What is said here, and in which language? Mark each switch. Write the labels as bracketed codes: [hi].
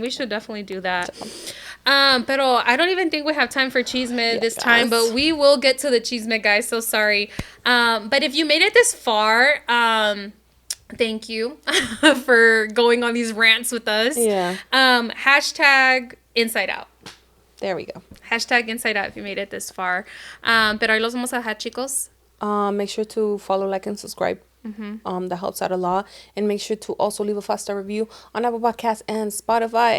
[en] We should definitely do that. Pero I don't even think we have time for Chisme this time, but we will get to the Chisme, guys. So sorry. But if you made it this far, thank you for going on these rants with us. Yeah. Hashtag Inside Out. There we go. Hashtag Inside Out if you made it this far. [es] Pero ahí los vamos a dejar, chicos. [en] Make sure to follow, like, and subscribe. That helps out a lot. And make sure to also leave a 5-star review on Apple Podcasts and Spotify.